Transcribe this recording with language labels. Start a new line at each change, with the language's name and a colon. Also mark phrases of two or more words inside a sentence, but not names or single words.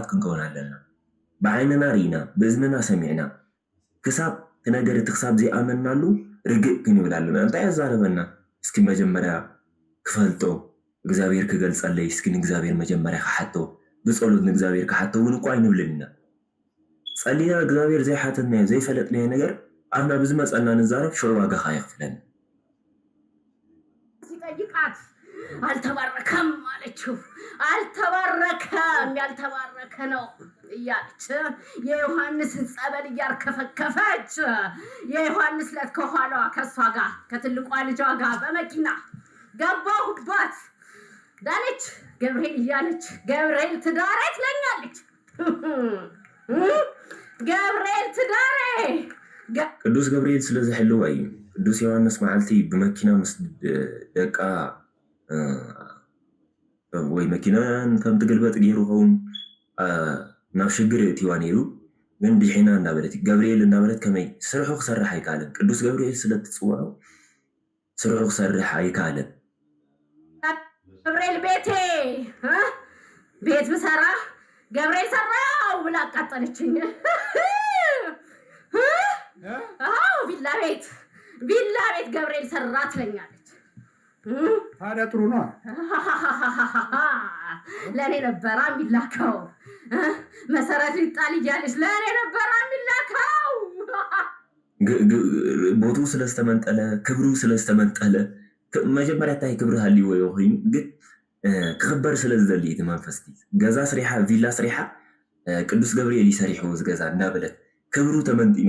Tigrinya: ክንከውን ኣለና ብዓይንና ርኢና ብእዝንና ሰሚዕና ክሳብ እቲ ነገር እቲ ክሳብ ዘይኣመናሉ ርግእ ክንብል ኣለና እንታይ ኣዛረበና እስኪ መጀመርያ ክፈልጦ እግዚኣብሔር ክገልፀለይ እስኪ ንእግዚኣብሔር መጀመርያ ክሓቶ ብፀሎት ንእግዚኣብሔር ክሓቶ እውን እኳ ኣይንብልን ኢና ፀሊና እግዚኣብሔር ዘይሓተትናዮ ዘይፈለጥናዮ ነገር ኣብና ብዝመፀና ንዛረብ ሽዑ ዋጋ ከዓ የኽፍለና
Amharic: ሲጠይቃት አልተባረከም አለችው። አልተባረከም ያልተባረከ ነው እያለች የዮሐንስን ጸበል እያርከፈከፈች የዮሐንስ ዕለት ከኋላዋ ከእሷ ጋር ከትልቋ ልጇ ጋር በመኪና ገባሁባት ዳነች ገብርኤል እያለች ገብርኤል ትዳሬ ትለኛለች። ገብርኤል ትዳሬ
Tigrinya: ቅዱስ ገብርኤል ስለዚህ ሕልው እዩ ቅዱስ ዮሐንስ መዓልቲ ብመኪና ምስ ደቃ ወይ መኪናን ከም ትገልበጥ ገይሩ ኸውን ናብ ሽግር እትዋ ነይሩ ግን ድሒና እንዳበለት ገብርኤል እንዳበለት ከመይ ስርሑ ክሰርሕ ኣይከኣለን ቅዱስ ገብርኤል ስለትፅውዖ ስርሑ ክሰርሕ ኣይከኣለን
Amharic: ገብርኤል ቤቴ ቤት ብሰራ ገብርኤል ሰራው ብላ አቃጠለችኝ። አዎ ቪላ ቤት ገብርኤል ሰራ ትለኛለች። ታዲያ ጥሩ ነው። ለእኔ ነበራ የሚላከው መሰረት ሊጣል እያለች ለእኔ ነበራ የሚላከው።
Tigrinya: ቦቱ ስለስተመንጠለ ክብሩ ስለስተመንጠለ መጀመርያ እንታይ ክብሪ ሃልይዎ ኮይኑ ግን ክኽበር ስለዝደሊ እቲ መንፈስቲ ገዛ ስሪሓ ቪላ ስሪሓ ቅዱስ ገብርኤል ይሰሪሕዎ ዝገዛ እናበለት ክብሩ ተመንጢኑ